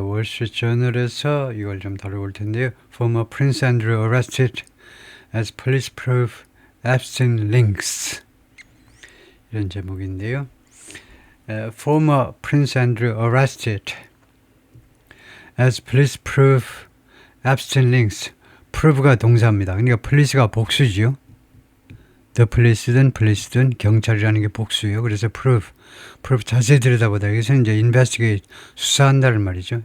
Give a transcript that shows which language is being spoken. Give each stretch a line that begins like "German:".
Korean: 월스트리트저널에서 이걸 좀 다뤄볼 텐데요.
English: Former Prince Andrew arrested as police prove Epstein links.
Korean: 이런 제목인데요.
English: Former Prince Andrew arrested as police prove Epstein links.
Korean: prove가 동사입니다. 그러니까 police가 복수지요.
English: The police
Korean: 든 경찰이라는 게 복수예요. 그래서 prove 자세히 들여다보다 여기서 이제 investigate 수사한다는 말이죠.